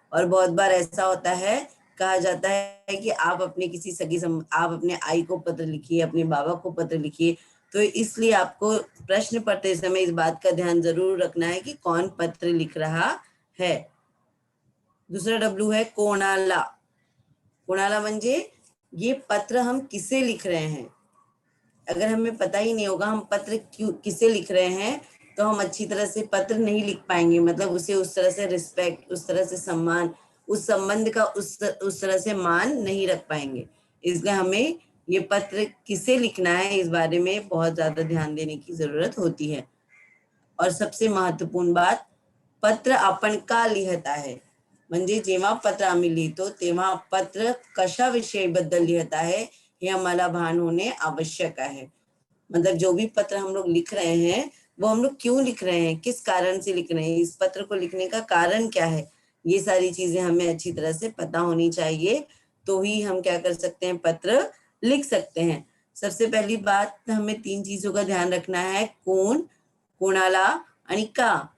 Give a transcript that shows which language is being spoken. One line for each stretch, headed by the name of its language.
Hindi: और बहुत बार ऐसा होता है, कहा जाता है कि आप अपने किसी आप अपने आई को पत्र लिखिए, अपने बाबा को पत्र लिखिए. तो इसलिए आपको प्रश्न पढ़ते समय इस बात का ध्यान जरूर रखना है कि कौन पत्र लिख रहा है. दूसरा डब्ल्यू है कोणाला. कोणाला म्हणजे ये पत्र हम किसे लिख रहे हैं. अगर हमें पता ही नहीं होगा हम पत्र क्यों किसे लिख रहे हैं तो हम अच्छी तरह से पत्र नहीं लिख पाएंगे. मतलब उसे उस तरह से रिस्पेक्ट, उस तरह से सम्मान, उस संबंध का उस तरह से मान नहीं रख पाएंगे. इसलिए हमें ये पत्र किसे लिखना है इस बारे में बहुत ज्यादा ध्यान देने की जरूरत होती है. और सबसे महत्वपूर्ण बात,
Marathi: पत्र आपण का लिहत आहे. म्हणजे जेव्हा पत्र आम्ही लिहितो तेव्हा पत्र कशाविषयी बद्दल लिहत आहे हे
Hindi: हमारा भान होने आवश्यक है. मतलब जो भी पत्र हम लोग लिख रहे हैं वो हम लोग क्यों लिख रहे हैं, किस कारण से लिख रहे हैं, इस पत्र को लिखने का कारण क्या है, ये सारी चीजें हमें अच्छी तरह से पता होनी चाहिए. तो ही हम क्या कर सकते हैं, पत्र लिख सकते हैं. सबसे पहली बात, हमें 3 चीजों का ध्यान रखना है, कौन,
Marathi: कोणाला आणि का.